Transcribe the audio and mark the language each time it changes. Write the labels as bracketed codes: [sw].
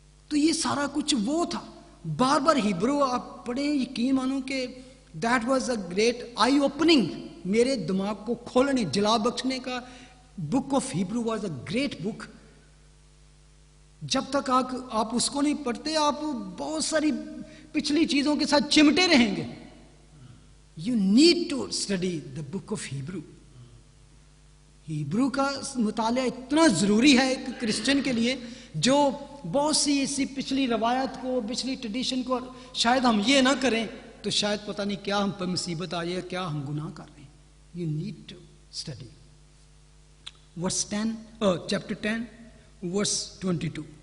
[ur] تو یہ سارا کچھ وہ تھا. بار بار ہیبرو آپ پڑھیں, یقین مانو کہ [en] that was a great eye opening, [ur] میرے دماغ کو کھولنے, جلا بخشنے کا. [en] Book of Hebrew was a great book. [ur] جب تک آپ اس کو نہیں پڑھتے آپ بہت ساری پچھلی چیزوں کے ساتھ چمٹے رہیں گے. [en] You need to study the book of Hebrew. [ur] Hebrew کا مطالعہ اتنا ضروری ہے ایک کرسچن کے لیے جو بہت سی ایسی پچھلی روایت کو, پچھلی ٹریڈیشن کو, شاید ہم یہ نہ کریں تو شاید پتہ نہیں کیا ہم پر مصیبت آئی ہے, کیا ہم گناہ کر رہے ہیں. [en] You need to study. Verse 10 chapter 10 verse 22.